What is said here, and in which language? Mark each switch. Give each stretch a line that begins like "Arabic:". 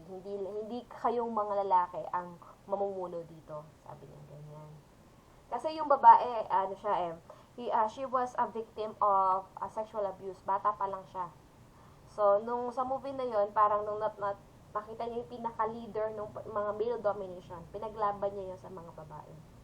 Filipino: Hindi kayong mga lalaki ang mamumuno dito, sabi niya, ganyan.
English: Kasi yung babae, she was a victim of sexual abuse.
Filipino: Bata pa lang siya. So, sa movie na yon parang nung nakita niya yung pinaka-leader ng mga male domination, pinaglaban niya yun sa mga babae.